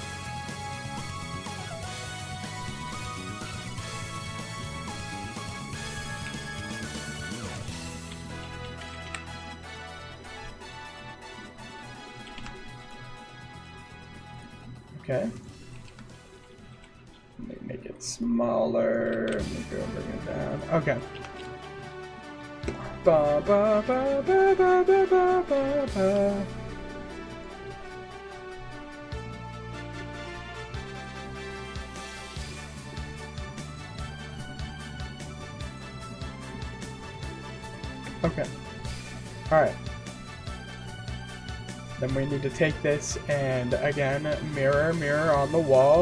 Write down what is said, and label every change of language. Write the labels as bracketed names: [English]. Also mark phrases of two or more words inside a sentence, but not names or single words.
[English] Okay. Make it smaller. Bring it down. Okay. Ba ba ba ba ba ba ba ba ba. Okay. Alright. Then we need to take this and again, mirror, mirror on the wall.